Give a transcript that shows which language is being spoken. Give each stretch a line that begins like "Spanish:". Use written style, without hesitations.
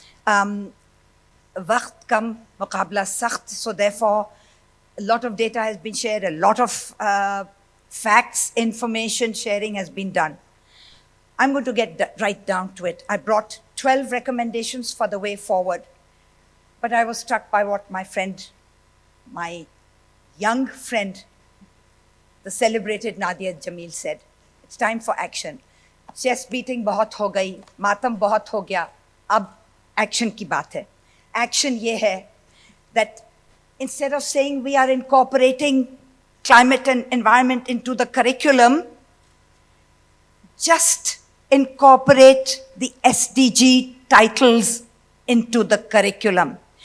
Hindi: Waqt kam, muqabla sakht,
English: so therefore, a lot of data has been shared, a lot of facts, information sharing has been done. I'm going to get right down to it. I brought 12 recommendations for the way forward, but I was struck by what my friend, my young friend, the celebrated Nadia Jamil said. It's time for action. Chest beating
Hindi: बहुत हो गई, मातम बहुत हो गया, अब action की बात है.
English: Action ये है that instead of saying we are incorporating climate and environment into the curriculum, just incorporate the SDG titles into the curriculum.